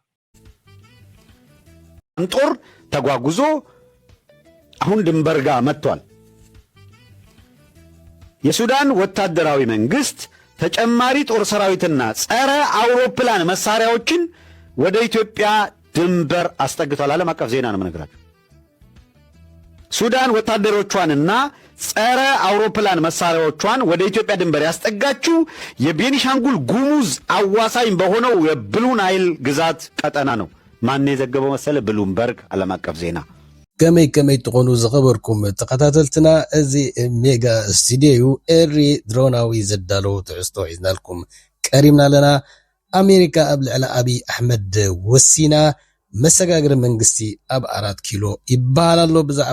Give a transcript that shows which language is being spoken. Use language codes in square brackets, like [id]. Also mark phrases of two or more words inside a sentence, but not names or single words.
[am] ጦር ተጓጉዞ አሁን ድንበር ጋር መጥቷል። የሱዳን ወታደራዊ መንግስት ተጨማሪ ጦር ሰራዊትና ጸረ አውሮፕላን መሳሪያዎችን ወደ ኢትዮጵያ ድንበር አስጠግቷል። ዓለም አቀፍ ዜና ነው የምነግራችሁ። ሱዳን ወታደሮቿንና ጸረ አውሮፕላን መሳሪያዎቿን ወደ ኢትዮጵያ ድንበር ያስጠጋችው የቤኒሻንጉል ጉሙዝ አዋሳኝ በሆነው የብሉ ናይል ግዛት ቀጠና ነው። ማን የዘገበው መሰለ? ብሉምበርግ ዓለም አቀፍ ዜና። [ti] ከመይ ትኾኑ ዝኸበርኩም ተኸታተልትና እዚ ሜጋ ስቱዲዮ ኤሪ ድሮናዊ ዘዳለው ትዕስቶ ሒዝናልኩም ቀሪምና ኣለና። ኣሜሪካ ኣብ ልዕሊ ኣብይ ኣሕመድ ወሲና መሰጋግሪ መንግስቲ ኣብ 4 ኪሎ ይበሃል ኣሎ። ብዛዕባ